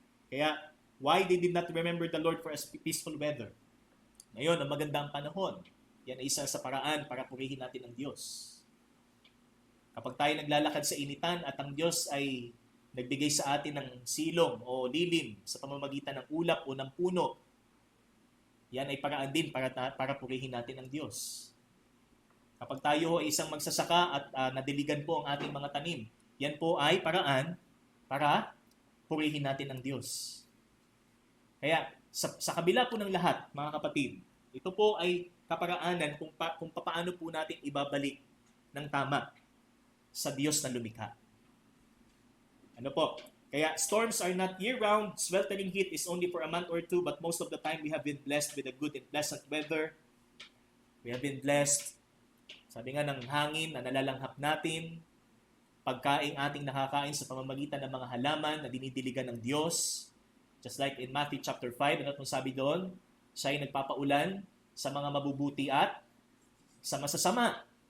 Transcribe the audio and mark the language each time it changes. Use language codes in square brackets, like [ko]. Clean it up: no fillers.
[en] Kaya, why they did not remember the Lord for a peaceful weather? [tl] Ngayon, ang magandang panahon. Yan ay isa sa paraan para purihin natin ang Diyos. Kapag tayo naglalakad sa initan at ang Diyos ay nagbigay sa atin ng silong o lilim sa pamamagitan ng ulap o ng puno Yan ay paraan din para purihin natin ang Diyos. Kapag tayo ay isang magsasaka at nadiligan po ang ating mga tanim, yan po ay paraan para purihin natin ang Diyos. Kaya sa kabila po ng lahat, mga kapatid, ito po ay kaparaanan kung paano po natin ibabalik ng tama sa Diyos na lumikha. Ano po? [en] Kaya storms are not year-round, sweltering heat is only for a month or two, but most of the time we have been blessed with a good and pleasant weather. We have been blessed, [tl] sabi nga ng hangin na nalalanghap natin, pagkain ating nakakain sa pamamagitan ng mga halaman na dinidiligan ng Diyos. [en] Just like in [tl] Matthew chapter 5, ano itong sabi doon? Siya ay nagpapaulan sa mga mabubuti at sa masasama.